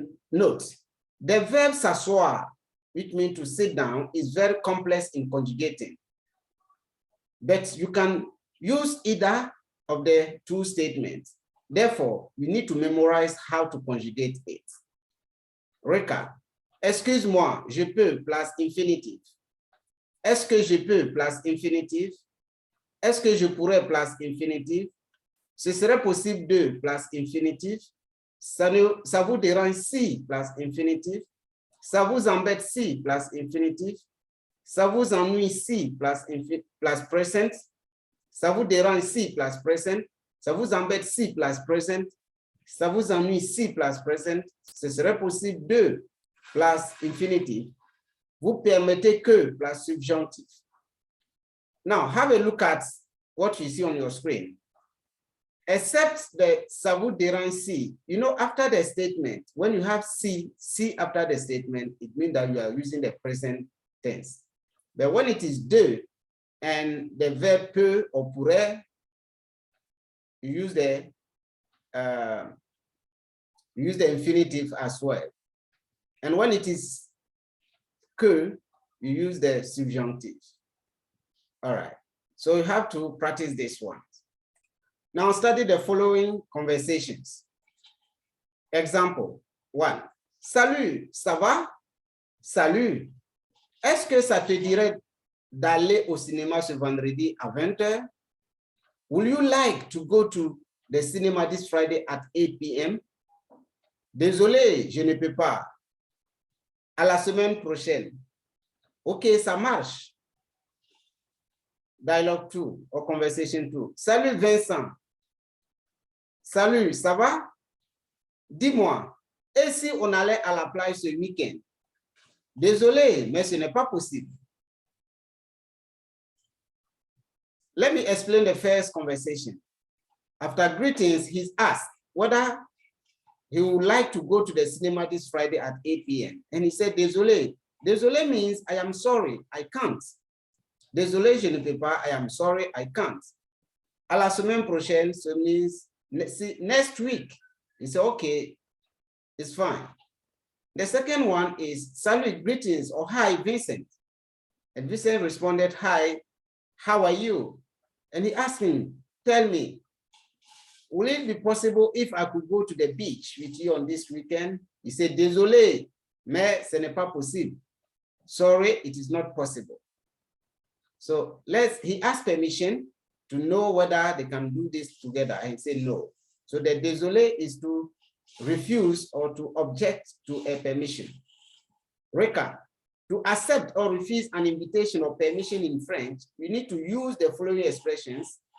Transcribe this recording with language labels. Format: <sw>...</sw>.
<en>Note, the verb s'asseoir, which means to sit down, is very complex in conjugating. But you can use either of the two statements. Therefore, you need to memorize how to conjugate it. Recap.</en> <fr>Excuse-moi, je peux plus infinitive. Est-ce que je peux plus infinitive? Est-ce que je pourrais plus infinitive? Ce serait possible de plus infinitive? Ça vous dérange si plus infinitive? Ça vous embête si plus infinitive? Ça vous ennuie si plus present? Ça vous dérange si plus present? Ça vous embête si plus present? Ça vous ennuie si plus present? Ce serait possible de plus infinitive. Vous permettez que plus subjunctive.</fr> <en>Now, have a look at what you see on your screen. Except the</en> <fr>ça vous dérange si,</fr> <en>you know, after the statement, when you have si after the statement, it means that you are using the present tense. But when it is de and the verb peut or pourrait, you use the infinitive as well. And when it is que, you use the subjunctive. All right, so you have to practice this one. Now study the following conversations.</en> <fr>Example 1. Salut, ça va? Salut. Est-ce que ça te dirait d'aller au cinéma ce vendredi à 20h?</fr> <en>Would you like to go to the cinema this Friday at 8 p.m.?</en> <fr>Désolé, je ne peux pas. À la semaine prochaine. OK, ça marche.</fr> <en>Dialogue 2 or conversation 2.</en> <fr>Salut Vincent. Salut, ça va? Dis-moi, et si on allait à la plage ce week-end? Désolé, mais ce n'est pas possible.</fr> <en>Let me explain the first conversation. After greetings, he's asked whether he would like to go to the cinema this Friday at 8 p.m. And he said, désolé. Désolé means I am sorry, I can't.</en> <fr>Désolé, je ne peux pas,</fr> <en>I am sorry, I can't.</en> <fr>À la semaine prochaine,</fr> <en>so means next week. He said, okay, it's fine. The second one is salut, greetings, or hi, Vincent. And Vincent responded, hi, how are you? And he asked him, tell me, will it be possible if I could go to the beach with you on this weekend? He said,</en> <fr>désolé, mais ce n'est pas possible.</fr> <en>Sorry, it is not possible. So he asked permission to know whether they can do this together, and he said no. So the désolé is to refuse or to object to a permission. Recap. To accept or refuse an invitation or permission in French, you need to use the following expressions.</en>